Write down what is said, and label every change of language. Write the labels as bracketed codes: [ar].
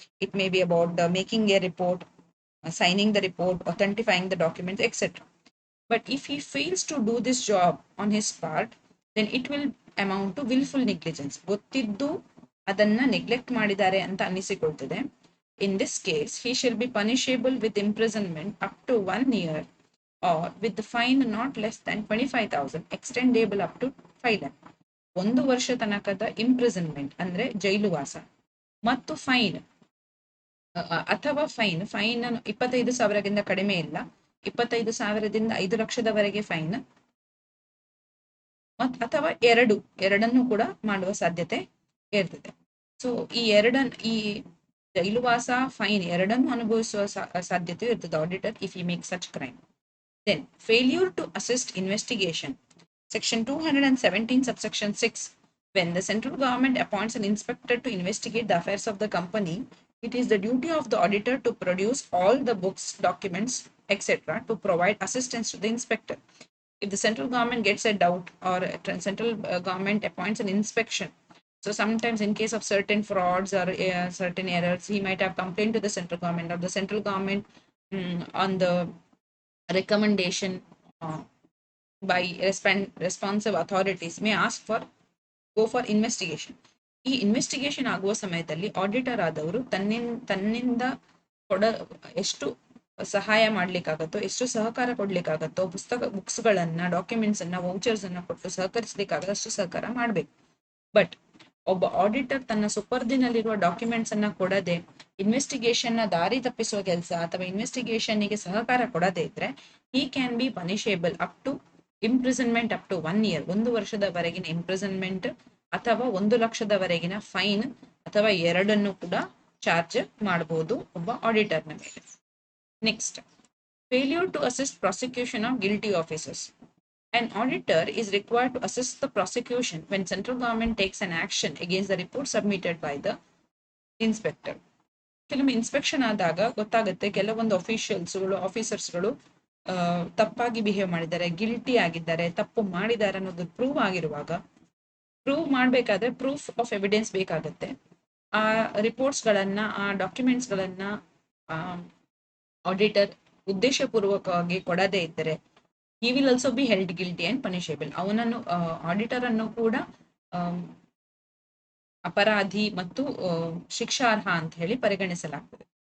[en] It may be about making a report, signing the report, authentifying the documents, etc. But if he fails to do this job on his part, then it will amount to willful negligence. [kn] ಗೊತ್ತಿದ್ದು ಅದನ್ನ neglect ಮಾಡಿದ್ದಾರೆ ಅಂತ ಅನಿಸಿಕೊಳ್ತದೆ. [en] In this case, he shall be punishable with imprisonment up to 1 year or with the fine not less than 25,000 extendable up to 5 lakh. [kn] 1 ವರ್ಷ ತನಕದ imprisonment ಅಂದ್ರೆ ಜೈಲುವಾಸ ಮತ್ತು fine ಅಥವಾ fine 25,000ಗಿಂತ ಕಡಿಮೆ ಇಲ್ಲ, 25,000ದಿಂದ 5 ಲಕ್ಷದವರೆಗೆ ಫೈನ್, ಅಥವಾ ಎರಡನ್ನು ಕೂಡ ಮಾಡುವ ಸಾಧ್ಯತೆ ಇರ್ತದೆ. ಸೊ ಈ ಜೈಲುವಾಸ ಫೈನ್ ಎರಡನ್ನು ಅನುಭವಿಸುವ ಸಾಧ್ಯತೆ ಇರ್ತದೆ auditor [en] If he make such crime. Then failure to assist investigation. Section 217 subsection 6, when the central government appoints an inspector to investigate the affairs of the company, it is the duty of the auditor to produce all the books, documents, etc. to provide assistance to the inspector. If the central government gets a doubt or central government appoints an inspection, so sometimes in case of certain frauds or certain errors, he might have complained to the central government, or the central government on the recommendation by responsive authorities may ask for go for investigation. [kn] ಈ investigation ಆಗುವ ಸಮಯದಲ್ಲಿ auditor ಆದವರು ತನ್ನಿಂದ ಎಷ್ಟು ಸಹಾಯ ಮಾಡ್ಲಿಕ್ಕಾಗತ್ತೋ, ಎಷ್ಟು ಸಹಕಾರ ಕೊಡ್ಲಿಕ್ಕಾಗತ್ತೋ, ಬುಕ್ಸ್ಗಳನ್ನ, documents ಅನ್ನ, ವೌಚರ್ಸ್ ಅನ್ನ ಕೊಟ್ಟು ಸಹಕರಿಸಲಿಕ್ಕಾಗದ ಅಷ್ಟು ಸಹಕಾರ ಮಾಡ್ಬೇಕು. ಬಟ್ ಒಬ್ಬ ಆಡಿಟರ್ ತನ್ನ ಸುಪರ್ದಿನಲ್ಲಿರುವ ಡಾಕ್ಯುಮೆಂಟ್ಸ್ ಅನ್ನ ಕೊಡದೆ ಇನ್ವೆಸ್ಟಿಗೇಷನ್ ನ ದಾರಿ ತಪ್ಪಿಸುವ ಕೆಲಸ ಅಥವಾ ಇನ್ವೆಸ್ಟಿಗೇಷನ್ ಗೆ ಸಹಕಾರ ಕೊಡದೇ ಇದ್ರೆ [en] he can be punishable up to imprisonment up to 1 year, [kn] 1 ವರ್ಷದವರೆಗಿನ imprisonment ಅಥವಾ 1 ಲಕ್ಷದವರೆಗಿನ ಫೈನ್ ಅಥವಾ ಎರಡನ್ನು ಕೂಡ ಚಾರ್ಜ್ ಮಾಡಬಹುದು ಒಬ್ಬ ಆಡಿಟರ್ನ ಮೇಲೆ. [en] Next, failure to assist prosecution of guilty officers. An auditor is required to assist the prosecution when central government takes an action against the report submitted by the inspector. [kn] ಕೆಲವೊಮ್ಮೆ inspection ಆದಾಗ ಗೊತ್ತಾಗುತ್ತೆ ಕೆಲವೊಂದು ಆಫೀಸರ್ಸ್ಗಳು ತಪ್ಪಾಗಿ behave ಮಾಡಿದ್ದಾರೆ, guilty ಆಗಿದ್ದಾರೆ, ತಪ್ಪು ಮಾಡಿದ್ದಾರೆ ಅನ್ನೋದು ಪ್ರೂವ್ ಆಗಿರುವಾಗ, ಪ್ರೂವ್ ಮಾಡಬೇಕಾದ್ರೆ ಪ್ರೂಫ್ ಆಫ್ ಎವಿಡೆನ್ಸ್ ಬೇಕಾಗುತ್ತೆ. ಆ ರಿಪೋರ್ಟ್ಸ್ಗಳನ್ನ, ಆ ಡಾಕ್ಯುಮೆಂಟ್ಸ್ಗಳನ್ನ ಆಡಿಟರ್ ಉದ್ದೇಶಪೂರ್ವಕವಾಗಿ ಕೊಡದೇ ಇದ್ದರೆ [en] he will also be held guilty and punishable. [kn] ಅವನನ್ನು ಆಡಿಟರ್ ಅನ್ನು ಕೂಡ ಅಪರಾಧಿ ಮತ್ತು ಶಿಕ್ಷಾರ್ಹ ಅಂತ ಹೇಳಿ ಪರಿಗಣಿಸಲಾಗ್ತದೆ.